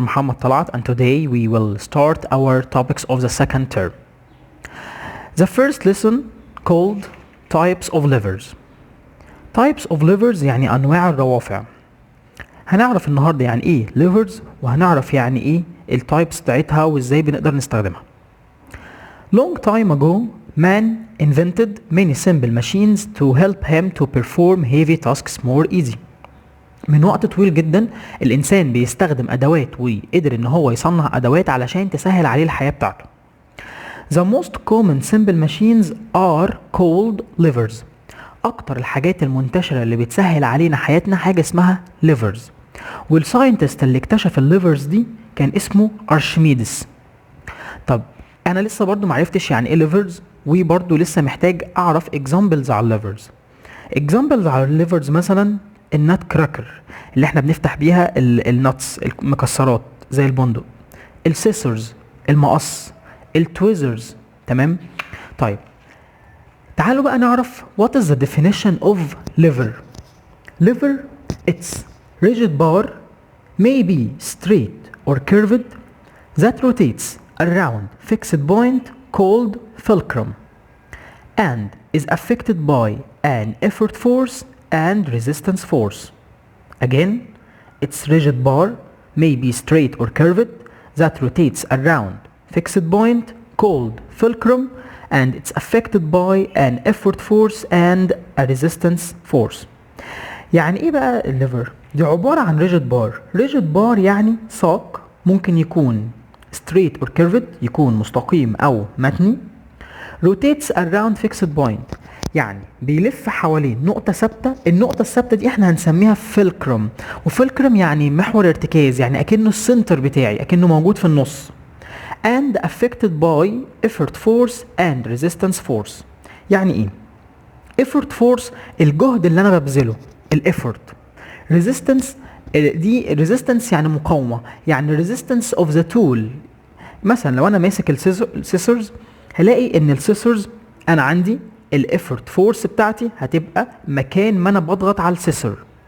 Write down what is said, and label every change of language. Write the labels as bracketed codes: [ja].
[en] Mohamed Talat, and today we will start our topics of the second term. The first lesson called types of livers. Types of livers [ar] يعني أنواع الروافع. هنعرف النهارده يعني إيه livers وهنعرف يعني إيه التايبس بتاعتها وإزاي بنقدر نستخدمها. [en] Long time ago, man invented many simple machines to help him to perform heavy tasks more easy. [ar] من وقت طويل جدا الانسان بيستخدم ادوات وقدر ان هو يصنع ادوات علشان تسهل عليه الحياة بتاعته. [en] The most common simple machines are called levers. [ar] اكتر الحاجات المنتشرة اللي بتسهل علينا حياتنا حاجة اسمها levers. والساينتست اللي اكتشف الليفرز دي كان اسمه ارشميدس. طب انا لسه برضو معرفتش يعني ايه levers وبرضو لسه محتاج اعرف examples على levers. examples على levers مثلا النات كراكر اللي احنا بنفتح بيها النتس المكسرات زي البندق، السيسرز المقص، التويزرز. تمام. طيب تعالوا بقى نعرف [en] what is the definition of lever. lever it's rigid bar may be straight or curved that rotates around fixed point called fulcrum and is affected by an effort force and resistance force. Again, its rigid bar may be straight or curved that rotates around fixed point called fulcrum and it's affected by an effort force and a resistance force. [ar] يعني ايه بقى الليفر؟ دي عبارة عن rigid bar. rigid bar يعني ساق ممكن يكون [en] straight or curved [ar] يكون مستقيم او متني. [en] rotates around fixed point [ar] يعني بيلف حوالين نقطة ثابتة. النقطة الثابتة دي احنا هنسميها فيلكرم، وفيلكرم يعني محور ارتكاز، يعني اكنه السنتر بتاعي، اكنه موجود في النص. [en] and affected by effort force and resistance force. [ar] يعني ايه effort force؟ الجهد اللي انا ببذله الافورت. [en] resistance دي resistance [ar] يعني مقاومة، [en] يعني resistance of the tool. [ar] مثلا لو انا ماسك السيسرز هلاقي ان السيسرز انا عندي الافورت فورس بتاعتي هتبقى مكان ما انا بضغط على السيسر.